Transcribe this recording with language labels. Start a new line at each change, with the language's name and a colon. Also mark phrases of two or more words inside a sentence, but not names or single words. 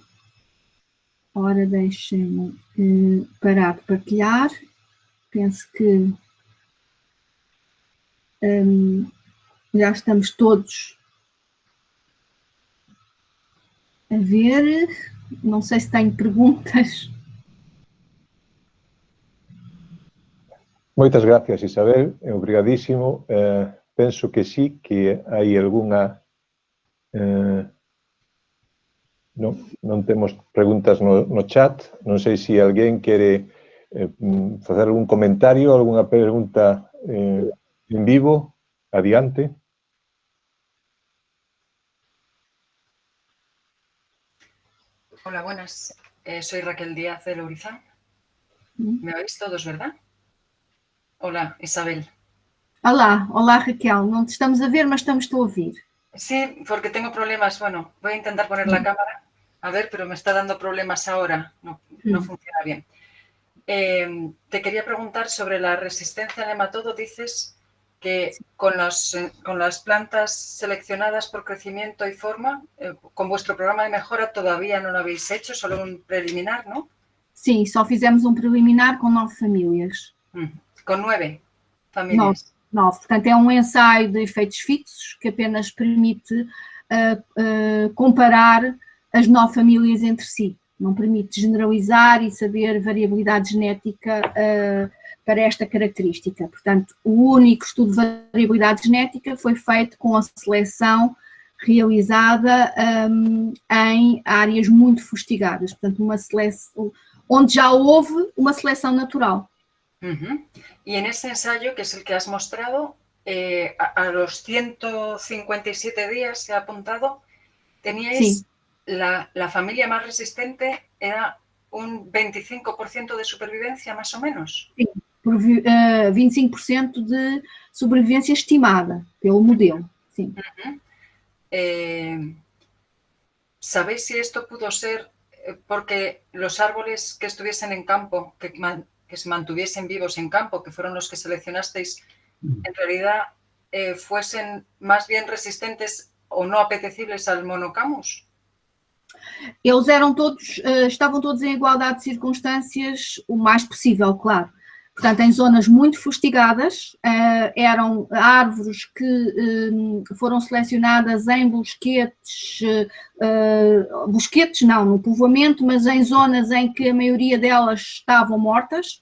Portuguese: Ora, deixem-me parar de partilhar. Penso que já estamos todos a ver. Não sei se tenho perguntas.
Galician: Moitas gracias, Isabel. Obrigadísimo. Penso que sí, que hai algunha... non temos preguntas no chat. Non sei se alguén quere facer algún comentario, algunha pregunta en vivo. Adiante.
Spanish: Hola, buenas. Soy Raquel Díaz de Lourizán. ¿Me oís todos, verdad? Hola, Isabel.
Portuguese: Olá Raquel. Não te estamos a ver, mas estamos-te a ouvir.
Spanish: Sí, porque tengo problemas. Bueno, voy a intentar poner la cámara. A ver, pero me está dando problemas ahora. No funciona bien. Te quería preguntar sobre la resistencia al nematodo. Dices que con las plantas seleccionadas por crecimiento y forma, con vuestro programa de mejora todavía no lo habéis hecho, solo un preliminar, ¿no?
Portuguese: Sim, só fizemos um preliminar com 9 famílias. Com 9 famílias? 9. Portanto, é um ensaio de efeitos fixos que apenas permite comparar as 9 famílias entre si. Não permite generalizar e saber variabilidade genética para esta característica. Portanto, o único estudo de variabilidade genética foi feito com a seleção realizada em áreas muito fustigadas. Portanto, uma seleção onde já houve uma seleção natural.
Spanish: Y en ese ensayo, que es el que has mostrado, a los 157 días se ha apuntado, teníais la familia más resistente, era un 25% de supervivencia, más o menos.
Portuguese: Sim, por 25% de sobrevivência estimada pelo modelo. Sim.
Spanish: ¿Sabéis si esto pudo ser porque los árboles que estuviesen en campo, que se mantuviesen vivos en campo, que fueron los que seleccionasteis, en realidad fuesen más bien resistentes o no apetecibles al monocamus?
Portuguese: Eles eram todos, estavam todos em igualdade de circunstâncias, o mais possível, claro. Portanto, em zonas muito fustigadas, eram árvores que foram selecionadas em bosquetes, bosquetes não, no povoamento, mas em zonas em que a maioria delas estavam mortas.